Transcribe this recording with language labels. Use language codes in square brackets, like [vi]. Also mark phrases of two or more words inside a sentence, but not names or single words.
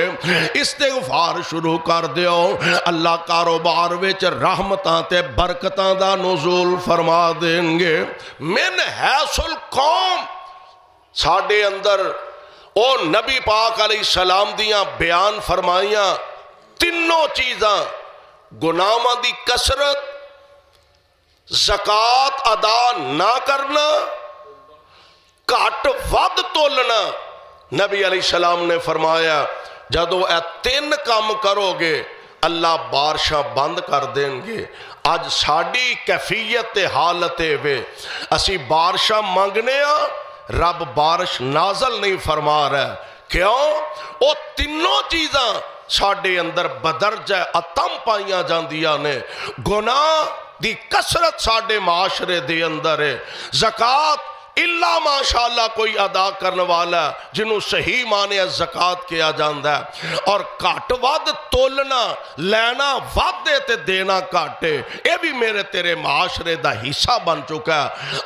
[pa] استغفار شروع کر دیو اللہ کاروبار وچ رحمتاں تے برکتاں دا نزول فرما دیں گے. [ar] من حیث القوم [pa] ساڈے اندر او نبی پاک [ar] علیہ السلام [pa] دیاں بیان فرمائیاں تینوں چیزاں گناہاں دی کثرت، زکات ادا نہ کرنا، گھٹ ود تولنا. نبی [ar] علیہ السلام [pa] نے فرمایا جدو اے تین کام کرو گے اللہ بارشاں بند کر دیں گے. اج ساڈی کیفیت حالت وے اسی بارشاں منگنے ہاں، رب بارش نازل نہیں فرما رہا. کیوں؟ او تینوں چیزاں ساڈے اندر بدرجہ اتم پائیاں جاندیاں نے. گناہ دی کثرت ساڈے معاشرے دے اندر ہے. زکات اللہ ماشاءاللہ کوئی ادا کرنے والا جنہوں صحیح معنی زکات کیا جاندہ ہے. اور کٹ ود تولنا، لینا ود دے تے دینا کاٹے، اے بھی میرے تیرے معاشرے دا حصہ بن چکا ہے.